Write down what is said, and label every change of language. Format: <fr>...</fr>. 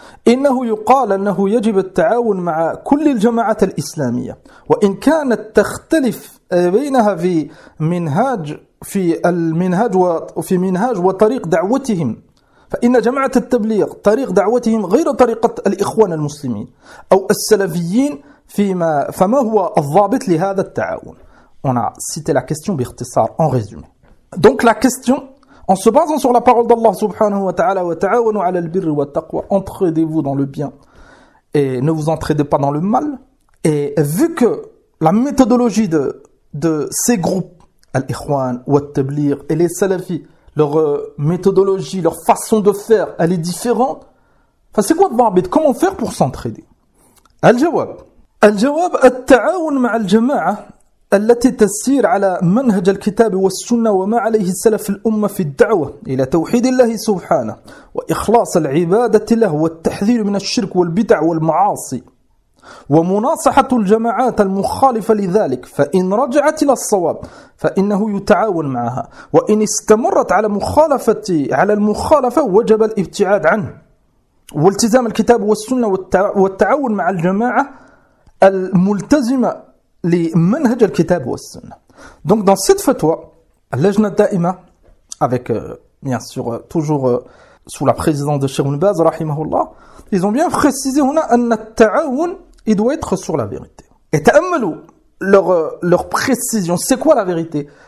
<ar>إنه يقال أنه يجب التعاون مع كل الجماعات الإسلامية وإن كانت تختلف بينها في منهاج في المنهاج وفي منهاج وطريق دعوتهم فإن جماعة التبليغ طريق دعوتهم غير طريقة الإخوان المسلمين أو السلفيين فيما فما هو الضابط لهذا التعاون.</ar> <fr>On a cité la question</fr> <ar>باختصار,</ar> <fr>en résumé. Donc la question, en se basant sur la parole d'Allah subhanahu wa ta'ala,</fr> <ar>wa ta'awanu ala al-birri wa taqwa,</ar> <fr>entraidez-vous dans le bien et ne vous entraidez pas dans le mal. Et vu que la méthodologie de ces groupes, al-ikhwan, wa tablir et les salafis, leur méthodologie, leur façon de faire, elle est différente, enfin, c'est quoi de barbit? Comment faire pour s'entraider?</fr> <ar>Al-jawab. Al-jawab, al-ta'awun ma' al-jama'a. التي تسير على منهج الكتاب والسنة وما عليه السلف الأمة في الدعوة إلى توحيد الله سبحانه وإخلاص العبادة له والتحذير من الشرك والبدع والمعاصي ومناصحة الجماعات المخالفة لذلك فإن رجعت إلى الصواب فإنه يتعاون معها وإن استمرت على المخالفة وجب الابتعاد عنه والتزام الكتاب والسنة والتعاون مع الجماعة الملتزمة les manhaj al-kitab wa sunnah.</ar> <fr>Donc dans cette fatwa, l'ajna da'ima, avec bien sûr toujours sous la présidence de Cheikh Ibn Baz, rahimahullah, ils ont bien précisé</fr> <ar>huna anna ta'awun</ar> <fr>il doit être sur la vérité. Et ta'ammalou leur précision, c'est quoi la vérité?</fr>